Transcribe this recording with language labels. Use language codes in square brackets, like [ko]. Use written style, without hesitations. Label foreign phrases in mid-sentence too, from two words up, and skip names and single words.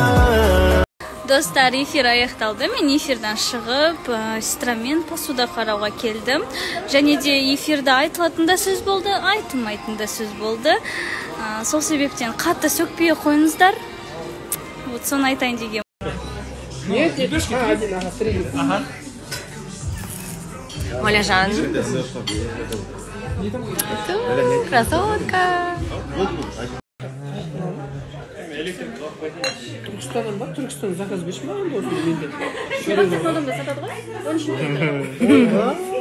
[kk] Достар, эфир аяқталды. Мен эфирден шығып, сестрамен посуда қарауға келдім. Және де эфирде айтылатын да сөз болды, айтылмайтын да сөз болды. Сол себептен қатты сөкпей қойыңыздар. Вот соны айтайын деген. [ru] Нет, один, ага, три. Ага. Оляжан. Красотка. [kk] Түркістаннан ба? Түркістан заказ берші ма енді осы менде? Саудамда сатады ғой?